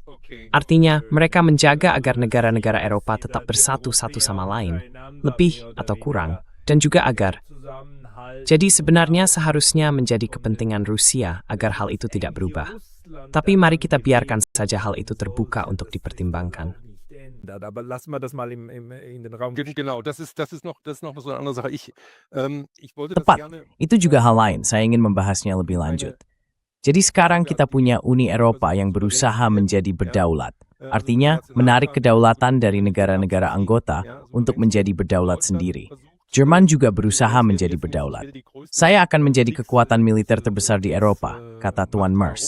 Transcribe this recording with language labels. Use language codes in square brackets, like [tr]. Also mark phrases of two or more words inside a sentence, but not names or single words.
[id] Artinya, mereka menjaga agar negara-negara Eropa tetap bersatu satu sama lain, lebih atau kurang, dan juga agar. Jadi sebenarnya seharusnya menjadi kepentingan Rusia agar hal itu tidak berubah. Tapi mari kita biarkan saja hal itu terbuka untuk dipertimbangkan. [de] Aber lassen wir das mal in den Raum. Genau, das ist noch so eine andere Sache. Ich wollte das [id] Tepat, [de] gerne. [id] itu juga hal lain, saya ingin membahasnya lebih lanjut. Jadi sekarang kita punya Uni Eropa yang berusaha menjadi berdaulat. Artinya, menarik kedaulatan dari negara-negara anggota untuk menjadi berdaulat sendiri. Jerman juga berusaha menjadi berdaulat. Saya akan menjadi kekuatan militer terbesar di Eropa, kata Tuan Mers.